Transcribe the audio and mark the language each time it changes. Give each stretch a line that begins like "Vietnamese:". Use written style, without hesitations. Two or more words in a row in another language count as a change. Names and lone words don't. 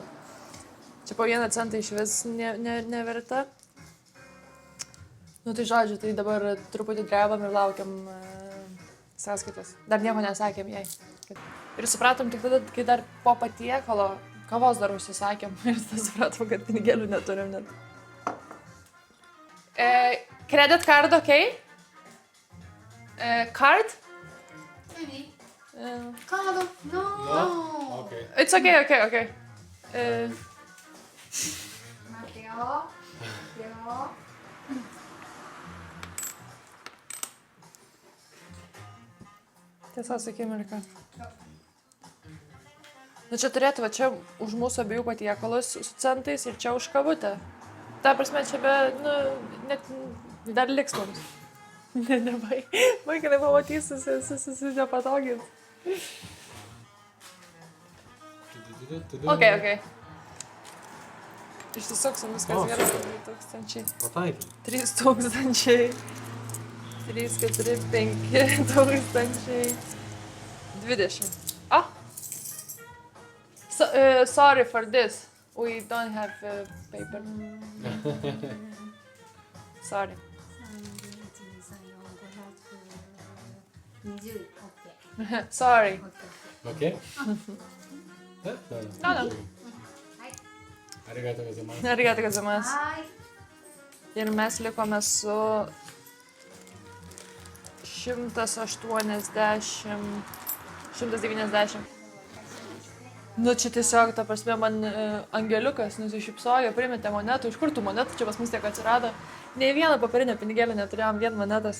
Lithuanian: Čia po 1 centą iš vis neverta. Nu, tai žodžiu, tai dabar truputį drebam ir laukiam sąskaitos. Dar nieko nesakėm jai. Ir supratom tik tada, kai dar po patiekalo kavos dar užsisakėm ir tada supratom, kad pinigėlių neturim net.
English: Credit card, okay? Card? Maybe. Card? No. Okay. It's okay.
Japanese: 待ってよ。
Lithuanian: Tiesa, sakymirka. Nu čia turėtų, va čia už mūsų abiejų patiekalus su centais ir čia už kavutę. Ta prasme, čia be, nu, net dar liks mums. Vaikinai pamatys, susipatogins. Okay. Išsisuksim, viskas gerai. 3000. Pataikė. 3000. 3, 4, 5 tūkstančiai. 20.
English: Ah! Sorry for this. We don't have paper. Sorry. 20。 Sorry. Okay? No.
Japanese: ありがとうございます。ありがとうございます。はい。
Lithuanian: Ir mes likome su 180, 190. Nu, čia tiesiog, ta prasme, man angeliukas nusišypsojo, primetė monetų. Iš kur tų monetų čia pas mus tiek atsirado? Nei vieną papirinę pinigėlį neturėjom, vien monetas.